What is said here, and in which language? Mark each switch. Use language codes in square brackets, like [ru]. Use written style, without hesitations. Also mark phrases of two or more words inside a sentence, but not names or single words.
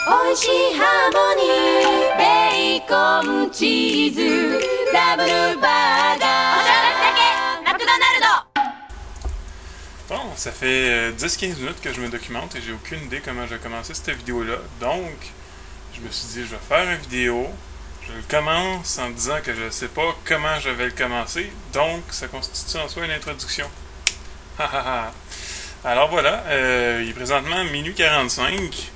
[ja] 美味しいハーモニーベーコンチーズダブルバーガーおだけマクドナルド。 [fr] Bon, ça fait 10-15 minutes que je me documente et j'ai aucune idée comment je vais commencer cette vidéo-là. Donc, je me suis dit, je vais faire une vidéo. Je le commence en disant que je ne sais pas comment je vais le commencer. Donc, ça constitue en soi une introduction. Alors voilà, il est présentement minuit 45.